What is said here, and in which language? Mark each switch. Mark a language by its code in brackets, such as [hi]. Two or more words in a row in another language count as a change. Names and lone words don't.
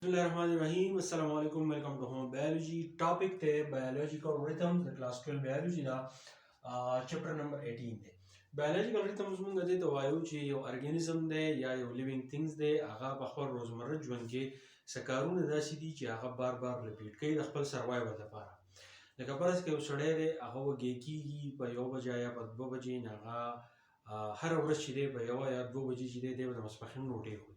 [ar] بسم الله الرحمن الرحيم. السلام عليكم. [en] Welcome to Home Biology. Topic the biological rhythms. The class 12 biology da chapter number 18 de. Biological rhythms [ps] موږ د وایو چې یو ارګانیزم دی یا یو [en] living things [ps] دی هغه په خپل روزمره ژوند کې سکارونه داسې دي چې هغه بار بار ریپیټ کوي د خپل سروایوال لپاره. لکه فرض کې یو سړی دی هغه وږی کېږي په 1 بجه یا په 2 بجې نه هغه هره ورځ چې دی په 1 یا 2 بجې چې دی د ماسپښین ډوډۍ خوري.